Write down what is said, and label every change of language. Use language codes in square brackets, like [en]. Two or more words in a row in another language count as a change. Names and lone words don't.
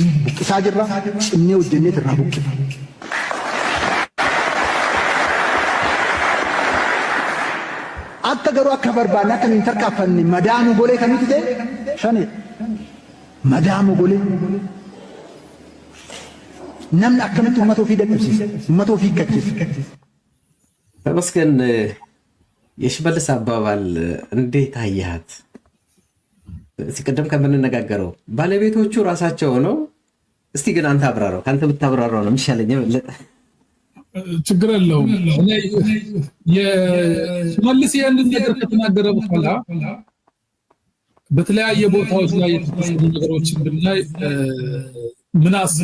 [om] Buqqisaa jirra, cimnee hojjennee irraa buqqisa. Akka garuu akka barbaanne akka hin tarkaanfanne madaamu golee kamitti ta'e shanidha. Madaamu golee namni akkamitti uummata ofii dadhabsiisa, uummata ofii hiikkachiisa. [am] ተመስገን የሽመልስ አባባል እንዴት አያት? ሲቀደም ከምንነጋገረው ባለቤቶቹ ራሳቸው ነው። እስቲ ግን አንተ አብራራው፣ ካንተ ብታብራራው ነው የሚሻለኝ። በለጠ ችግር የለውም። እኔ የሽመልስ ያንን ነገር ከተናገረ በኋላ በተለያየ ቦታዎች ላይ የተፈጸሙ ነገሮችን ብናይ ምን አስቦ